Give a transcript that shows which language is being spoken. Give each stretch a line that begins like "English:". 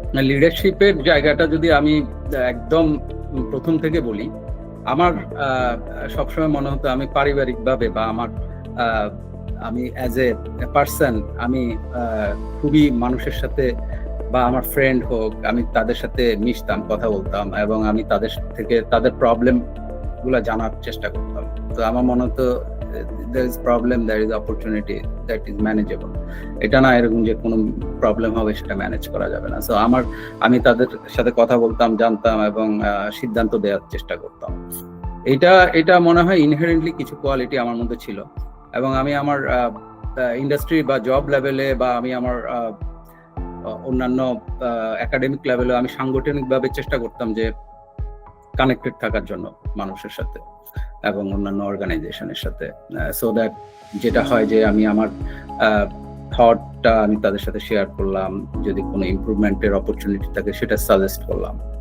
Bangla: লিডারশিপের জায়গাটা যদি আমি একদম প্রথম থেকে বলি, আমার সবসময় মনে হতো আমি পারিবারিকভাবে বা আমি অ্যাজ এ পার্সন আমি খুবই মানুষের সাথে বা আমার ফ্রেন্ড হোক, আমি তাদের সাথে মিশতাম, কথা বলতাম এবং আমি তাদের থেকে তাদের প্রবলেম গুলা জানার চেষ্টা করতাম। তো আমার মনে হতো
English: there is problem, there is opportunity, that is manageable.
Bangla: এটা না এরকম যে কোনো প্রবলেম হবে সেটা ম্যানেজ করা যাবে না। সো আমি তাদের সাথে কথা বলতাম, জানতাম এবং সিদ্ধান্ত দেওয়ার চেষ্টা করতাম। এটা মনে হয় ইনহেরেন্টলি কিছু কোয়ালিটি আমার মধ্যে ছিল, এবং আমি আমার ইন্ডাস্ট্রি বা জব লেভেলে বা আমি আমার অন্যান্য একাডেমিক লেভেলে আমি সাংগঠনিকভাবে চেষ্টা করতাম যে কানেক্টেড থাকার জন্য মানুষের সাথে এবং অন্যান্য অর্গানাইজেশনের সাথে, সো দ্যাট যেটা হয় যে আমি আমার থটটা আমি তাদের সাথে শেয়ার করলাম, যদি কোনো ইমপ্রুভমেন্টের অপরচুনিটি থাকে সেটা সাজেস্ট করলাম।